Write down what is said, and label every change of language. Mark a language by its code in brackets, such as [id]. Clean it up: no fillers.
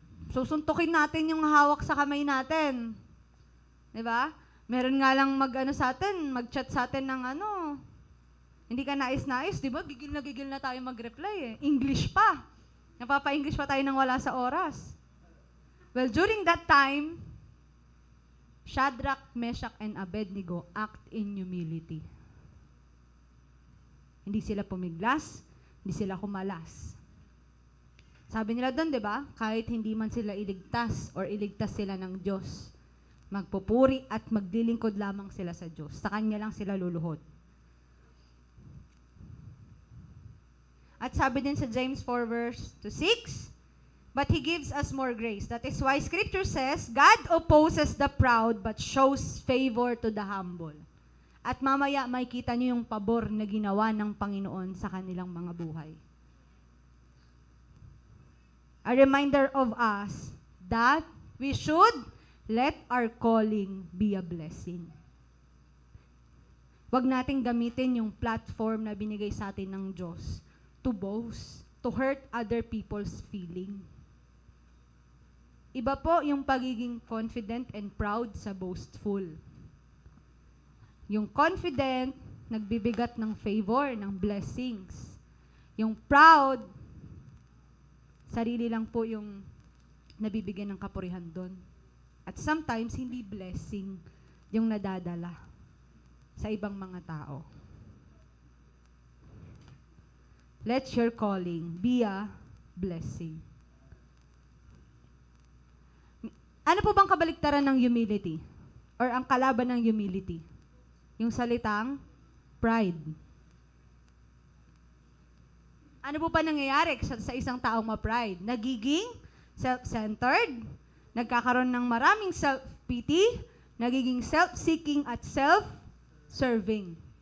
[tl] Susuntukin natin yung hawak sa kamay natin. Diba? Meron nga lang mag-chat sa atin ng hindi ka nais-nais, diba? Gigil na tayo mag-reply eh. English pa. Napapa-English pa tayo nang wala sa oras. [en] Well, during that time, Shadrach, Meshach, and Abednego act in humility. [tl] Hindi sila pumiglas, hindi sila kumalas. Sabi nila doon, di ba? Kahit hindi man sila iligtas or iligtas sila ng Diyos, magpupuri at maglilingkod lamang sila sa Diyos. Sa Kanya lang sila luluhod. [en] At sabi din sa James 4 verse 6, but He gives us more grace. That is why Scripture says, God opposes the proud but shows favor to the humble. [tl] At mamaya makikita niyo yung pabor na ginawa ng Panginoon sa kanilang mga buhay. [en] A reminder of us that we should let our calling be a blessing. [tl] Huwag nating gamitin yung platform na binigay sa atin ng Diyos to boast, to hurt other people's feeling. Iba po yung pagiging confident and proud sa boastful. Yung confident, nagbibigat ng favor, ng blessings. Yung proud, sarili lang po yung nabibigyan ng kapurihan doon. At sometimes, hindi blessing yung nadadala sa ibang mga tao. [en] Let your calling be a blessing. [tl] Ano po bang kabaliktaran ng humility? Or ang kalaban ng humility? Yung salitang pride. Ano po pa nangyayari sa isang taong ma-pride? Nagiging self-centered, nagkakaroon ng maraming self-pity, nagiging self-seeking at self-serving.